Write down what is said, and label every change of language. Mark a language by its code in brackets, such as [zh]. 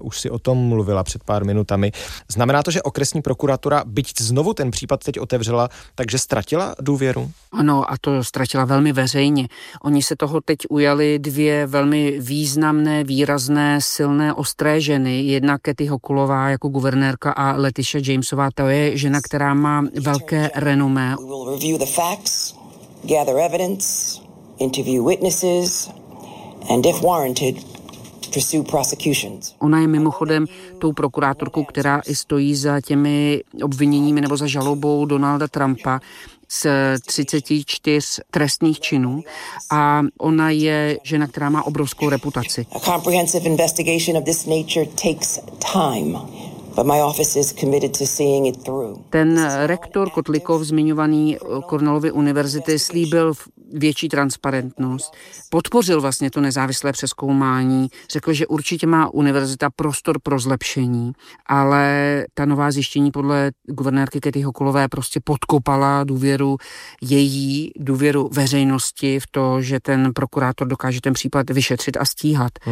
[cs] Už si o tom mluvila před pár minutami. Znamená to, že okresní prokuratura, byť znovu ten případ teď otevřela, takže ztratila důvěru? Ano, a to ztratila velmi veřejně. Oni se toho teď ujali 2 velmi významné, výrazné, silné, ostré ženy. Jedna Kathy Hochulová jako guvernérka a Letitia Jamesová. To je žena, která má velké renomé. [en] We will review the facts, gather evidence, interview witnesses, and if warranted, pursue prosecutions. [cs] Ona je mimochodem tou prokurátorkou, která i stojí za těmi obviněními nebo za žalobou Donalda Trumpa z 34 trestných činů, a ona je žena, která má obrovskou reputaci. [en] A comprehensive investigation of this nature takes time. But my office is committed to seeing it through. [cs] Ten rektor Kotlikov, zmiňovaný Cornellovy univerzity, slíbil větší transparentnost, podpořil vlastně to nezávislé přezkoumání, řekl, že určitě má univerzita prostor pro zlepšení, ale ta nová zjištění podle guvernérky Kathy Hochulové prostě podkopala důvěru její, důvěru veřejnosti v to, že ten prokurátor dokáže ten případ vyšetřit a stíhat.